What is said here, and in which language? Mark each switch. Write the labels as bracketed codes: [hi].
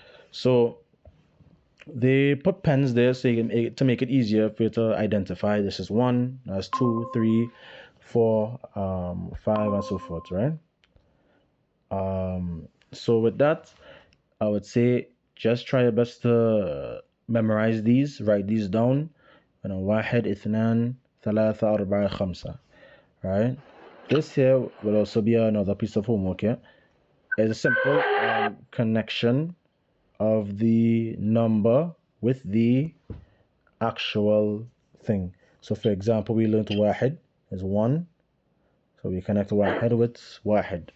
[en] So they put pens there so to make it easier for you to identify. This is 1. That's 2, 3, 4, 5, and so forth. Right? So with that, I would say just try your best to memorize these, write these down. [ar] واحد اثنان ثلاثة أربعة خمسة. [en] Right? This here will also be another piece of homework here. It's a simple connection of the number with the actual thing. So for example, we learned واحد is one. So we connect واحد with واحد.